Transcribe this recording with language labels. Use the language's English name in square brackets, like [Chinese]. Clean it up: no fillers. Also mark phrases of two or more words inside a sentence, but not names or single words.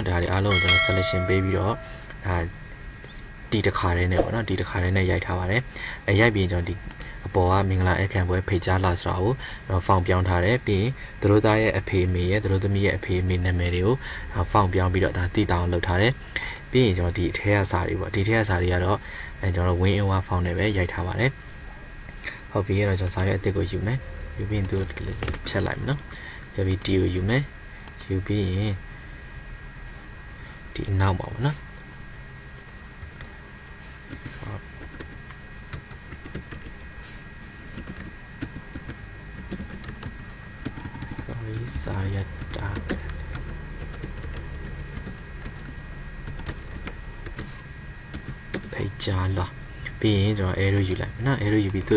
[Burmese] ဒါတွေအားလုံးကိုကျွန်တော် selection ပေးပြီးတော့ဒါဒီတစ်ခါတည်းနဲ့ပေါ့เนาะဒီတစ်ခါတည်းနဲ့ရိုက်ထားပါတယ်အဲရိုက်ပြီးကျွန်တော်ဒီအပေါ်ကမင်္ဂလာအခမ်းပွဲဖိတ်ကြားလာဆိုတာကိုကျွန်တော်ဖောင်ပြောင်းထားတယ်ပြီးရင်သူတို့သားရဲ့အဖေအမေရဲ့သူတို့သမီးရဲ့အဖေအမေနာမည်တွေကိုဖောင်ပြောင်းပြီးတော့ဒါတည်တောင်းလုပ်ထားတယ်ပြီးရင်ကျွန်တော်ဒီအထက်ကစာတွေပေါ့ဒီထက်ကစာတွေကတော့ကျွန်တော် [English] win in one [Burmese] ဖောင်နဲ့ပဲရိုက်ထားပါတယ်ဟုတ်ပြီအဲ့တော့ကျွန်တော်စာရွက်အသစ်ကိုယူမယ်ယူပြီးရင်သူဖြတ်လိုက်မယ်နော်ဖြတ်ပြီး D ကိုယူမယ်ယူပြီးရင် ဒီနောက်ပါပေါ့နော်စာရတာဖိတ်ကြားလာပြီးရင်ကျွန်တော် arrow ယူလိုက်မယ်နော် arrow ယူပြီးသူ့